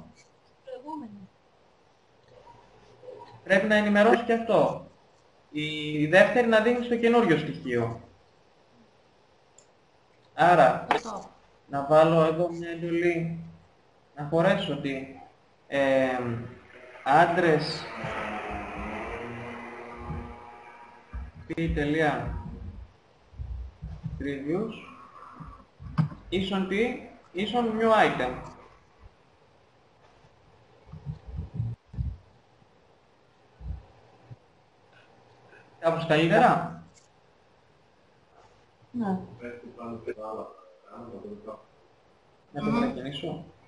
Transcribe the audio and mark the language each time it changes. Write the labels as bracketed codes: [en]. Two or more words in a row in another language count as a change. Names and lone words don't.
[el] Προηγούμενη. Πρέπει να ενημερώσει και αυτό. Η δεύτερη να δίνει στο καινούριο στοιχείο. Άρα, να βάλω εδώ μια εντολή, να χωρέσω ότι [en] address p.previous [el] ίσον τι, ίσον [en] new item. [el] Κάπως καλύτερα? Ναι. Να το μετακινήσω.